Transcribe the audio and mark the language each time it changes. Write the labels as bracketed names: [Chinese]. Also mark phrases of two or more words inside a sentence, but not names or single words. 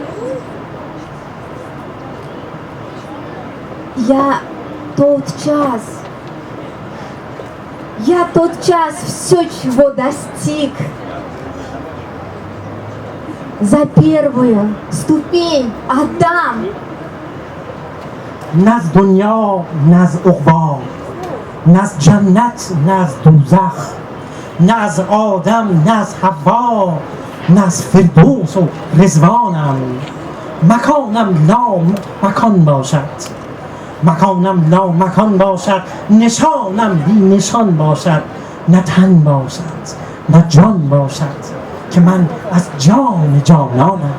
[Russian] Я тот час все, чего достиг. За первую ступень отдам. [Persian] نه از دنیا نه از عقبا نه از جنت نه از دوزخ نه از آدم نه از حوا نه از فردوس و رضوانم. مکانم لا مکان باشد نشانم بی نشان باشد نه تن باشد نه جان باشد که من از جان جانانم.